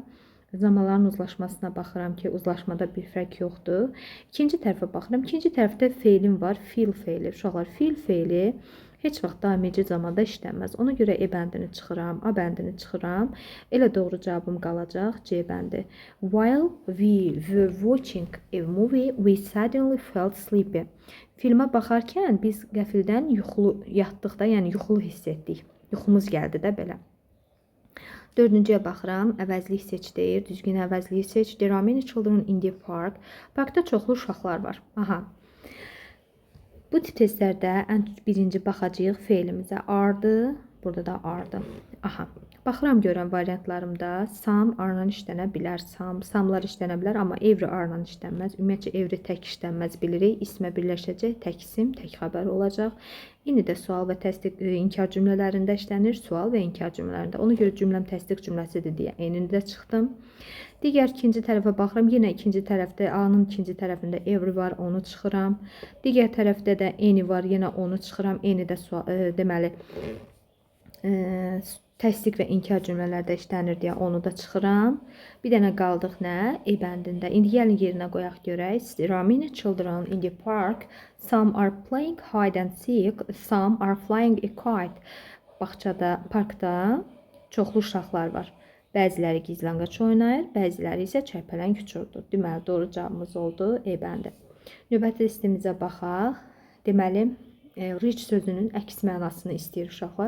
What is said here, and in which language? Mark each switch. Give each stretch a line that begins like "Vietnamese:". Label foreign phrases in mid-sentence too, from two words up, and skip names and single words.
Azerbaijani: Zamanların uzlaşmasına baxıram ki, uzlaşmada bir fərq yoxdur. İkinci tərəfə baxıram. İkinci tərəfdə feilim var. Feel feili. Uşaqlar, feel feili heç vaxt daim edici zamanda işlənməz. Ona görə E bəndini çıxıram, A bəndini çıxıram. Elə doğru cavabım qalacaq C bəndi.
English: While we were watching a movie, we suddenly felt sleepy.
Azerbaijani: Filmə baxarkən biz qəfildən yatdıqda, yəni yuxulu hiss etdik. Yuxumuz gəldi də belə. Dördüncüyə baxıram. Əvəzlik seç deyir. Düzgün əvəzliyi seç.
English: There are many children in the park.
Azerbaijani: Parkda çoxlu uşaqlar var. Aha. Bu tip testlərdə ən birinci baxacağıq feilimizə. Are-dır. Burada da are-dır. Aha. Baxıram görən variantlarımda
English: some are-
Azerbaijani: la işlənə bilər. Some'lar işlənə bilər, amma
English: every are-
Azerbaijani: la işlənməz. Ümumiyyətcə every tək işlənməz bilirik. İsmə birləşəcək. Tək isim, tək xəbər olacaq. İndi də sual və təsdiq inkar cümlələrində işlənir. Sual və inkar cümlələrində. Ona görə cümləm təsdiq cümləsidir deyə enini də çıxdım. Digər ikinci tərəfə baxıram. Yenə ikinci tərəfdə A-nın ikinci tərəfində every var, onu çıxıram. Digər tərəfdə də any var, yenə onu çıxıram. Any də deməli təsdiq və inkar cümlələrdə işlənir deyə onu da çıxıram. Bir dənə qaldıq nə? E bəndində. İndi gəlin yerinə qoyaq görək.
English: There are many children in the park. Some are playing hide and seek. Some are flying a kite.
Azerbaijani: Bağçada, parkda çoxlu uşaqlar var. Bəziləri gizlənqaç oynayır, bəziləri isə çərpələng uçurdur. Deməli, doğru cavabımız oldu E bəndi. Növbəti testimizə baxaq. Deməli, rich sözünün əks mənasını istəyir uşaqlar.